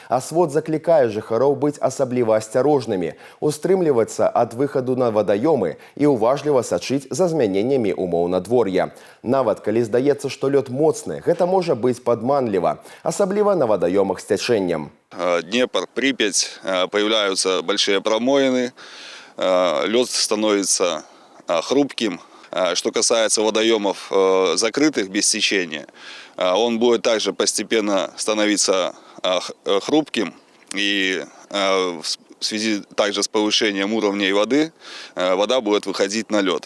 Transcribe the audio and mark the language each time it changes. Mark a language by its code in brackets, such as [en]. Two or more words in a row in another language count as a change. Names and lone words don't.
[be] А свод заклікае жыхароў быць асабліва асцярожнымі, устрымлівацца ад выхаду на вадаёмы і уважліва сачыць за змяненнямі умоў надвор'я. Нават калі здаецца, што лёд моцны, гэта можа быць падманліва, асабліва на вадаёмах з цячэннем. [ru] Днепр, Припять, появляются большие промоины, лед становится хрупким. Что касается водоемов закрытых без течения, он будет также постепенно становиться хрупким, и в связи также с повышением уровня воды, вода будет выходить на лед.